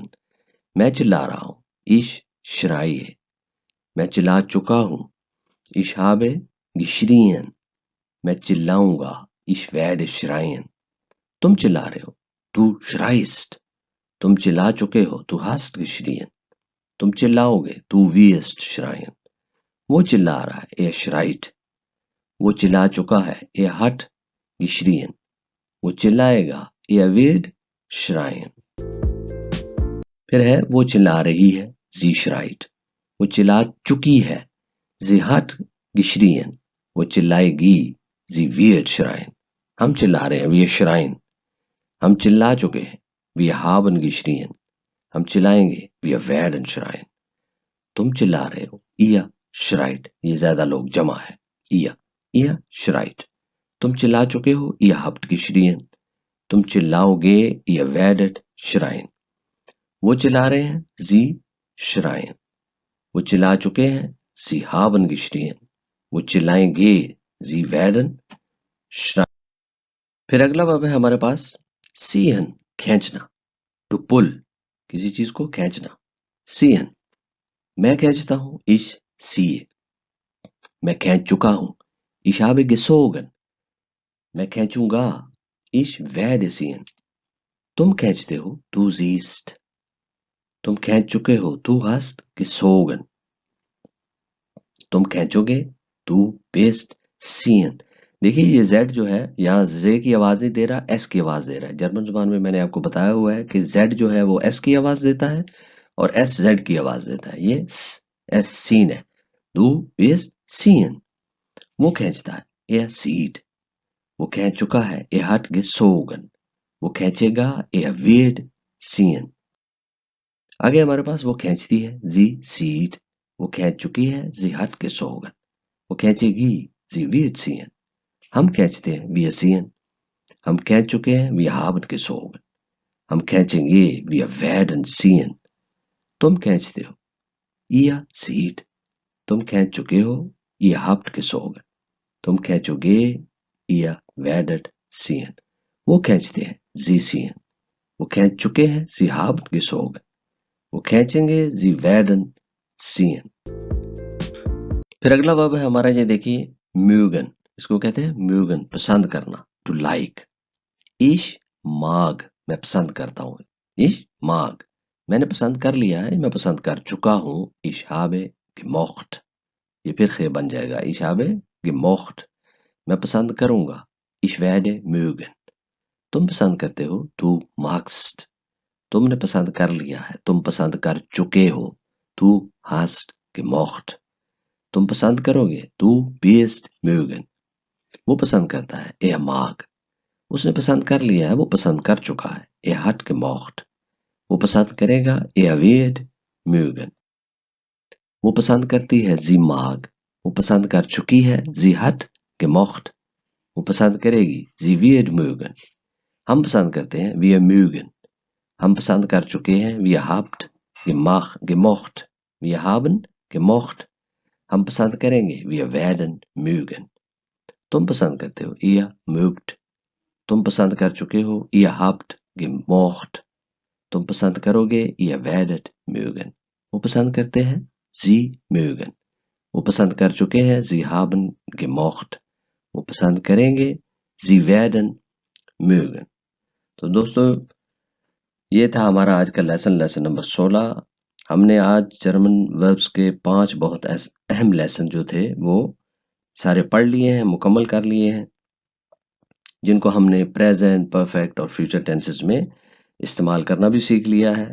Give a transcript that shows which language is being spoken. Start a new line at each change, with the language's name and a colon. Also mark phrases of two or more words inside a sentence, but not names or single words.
Hindi: मैं चिल्ला रहा हूं,
German: ich schreie.
Hindi: मैं चिल्ला चुका हूं,
German: ich habe geschrien.
Hindi: मैं चिल्लाऊंगा,
German: ich werde schreien.
Hindi: तुम चिल्ला रहे हो,
German: du schreist.
Hindi: तुम चिल्ला चुके हो,
German: du hast geschrien.
Hindi: तुम चिल्लाओगे,
German: du wirst schreien.
Hindi: वो चिल्ला रहा है,
German: er schreit.
Hindi: वो चिल्ला चुका है,
German: er hat geschrien.
Hindi: वो चिल्लाएगा,
German: er wird schreien.
Hindi: फिर है वो चिल्ला रही है,
German: sie schreit.
Hindi: वो चिल्ला चुकी है,
German: sie hat geschrien.
Hindi: वो चिल्लाएगी,
German: sie wird schreien.
Hindi: हम चिल्ला रहे हैं,
German: wir schreien.
Hindi: हम चिल्ला चुके हैं,
German: wir haben geschrien.
Hindi: हम चिल्लाएंगे,
German: wir werden schreien.
Hindi: तुम चिल्ला रहे हो,
German: ihr schreit.
Hindi: ये ज्यादा लोग जमा है,
German: ihr schreit.
Hindi: तुम चिल्ला चुके हो,
German: ihr habt geschrien.
Hindi: तुम चिल्लाओगे,
German: ihr werdet schreien.
Hindi: वो चिल्ला रहे हैं,
German: sie schreien.
Hindi: वो चिल्ला चुके हैं,
German: sie haben geschrien.
Hindi: वो चिल्लाएंगे,
German: sie werden schreien.
Hindi: फिर अगला वर्ब है हमारे पास ziehen, खींचना,
English: to pull,
Hindi: किसी चीज को खींचना, ziehen. मैं खींचता हूं,
German: ich ziehe.
Hindi: मैं खींच चुका हूं,
German: ich habe gezogen.
Hindi: मैं खींचूंगा,
German: ich werde ziehen.
Hindi: तुम खींचते हो,
German: du ziehst.
Hindi: तुम खींच चुके हो,
German: du hast gezogen.
Hindi: तुम खींचोगे,
German: du wirst ziehen.
Hindi: देखिए ये Z जो है यहाँ Z की आवाज नहीं दे रहा, S की आवाज दे रहा है. जर्मन जुबान में मैंने आपको बताया हुआ है कि Z जो है वो S की आवाज देता है और S Z की आवाज देता है. ये S सीन है,
German: du wirst ziehen.
Hindi: वो खींचता है,
German: er zieht.
Hindi: वो खींच चुका है,
German: er hat gezogen.
Hindi: वो खींचेगा,
German: er wird ziehen.
Hindi: आगे हमारे पास वो खींचती है,
German: sie zieht.
Hindi: वो खींच चुकी है,
German: sie hat gezogen.
Hindi: वो खींचेगी,
German: sie wird ziehen.
Hindi: हम खींचते हैं,
German: wir ziehen.
Hindi: हम खींच चुके हैं,
German: wir haben gezogen.
Hindi: हम खींचेंगे,
German: wir werden ziehen.
Hindi: तुम खींचते हो,
German: ihr zieht.
Hindi: तुम खींच चुके हो,
German: ihr habt gezogen.
Hindi: तुम खींचोगे,
German: ihr werdet ziehen.
Hindi: वो खींचते हैं,
German: sie ziehen.
Hindi: वो खींच चुके हैं,
German: sie haben gezogen.
Hindi: वो खींचेंगे,
German: sie werden ziehen.
Hindi: फिर अगला वर्ब है हमारा, ये देखिए mögen. इसको कहते हैं mögen, पसंद करना,
English: to like.
German: ich mag,
Hindi: मैं पसंद करता हूं.
German: ich mag,
Hindi: मैंने पसंद कर लिया है, मैं पसंद कर चुका हूं.
German: ich habe gemocht.
Hindi: ये फिर खे बन जाएगा,
German: ich habe gemocht.
Hindi: मैं पसंद करूंगा,
German: ich werde mögen.
Hindi: तुम पसंद करते हो,
German: du magst.
Hindi: तुमने पसंद कर लिया है, तुम पसंद कर चुके हो,
German: du hast gemocht.
Hindi: तुम पसंद करोगे,
German: du wirst mögen.
Hindi: वो पसंद करता है,
German: er mag.
Hindi: उसने पसंद कर लिया है, वो पसंद कर चुका है,
German: er hat gemocht.
Hindi: वो पसंद करेगा,
German: er wird mögen.
Hindi: वो पसंद करती है,
German: sie mag.
Hindi: वो पसंद कर चुकी है,
German: sie hat gemocht.
Hindi: वो पसंद करेगी,
German: sie wird mögen.
Hindi: हम पसंद करते हैं,
German: wir mögen.
Hindi: हम पसंद कर चुके हैं,
German: wir habt gemocht. Wir haben gemocht.
Hindi: हम पसंद करेंगे,
German: wir werden mögen.
Hindi: तुम पसंद करते हो,
German: ihr mögt.
Hindi: तुम पसंद कर चुके हो,
German: ihr habt gemocht.
Hindi: तुम पसंद करोगे,
German: ihr werdet mögen.
Hindi: वो पसंद करते हैं,
German: sie mögen.
Hindi: वो पसंद कर चुके हैं,
German: sie haben gemocht.
Hindi: वो पसंद करेंगे,
German: sie werden mögen.
Hindi: तो दोस्तों ये था हमारा आज का
English: lesson number
Hindi: 16. हमने आज
English: German verbs
Hindi: के 5 बहुत अहम लेसन जो थे वो सारे पढ़ लिए हैं, मुकम्मल कर लिए हैं, जिनको हमने
English: present, perfect
Hindi: और
English: future tenses
Hindi: में इस्तेमाल करना भी सीख लिया है.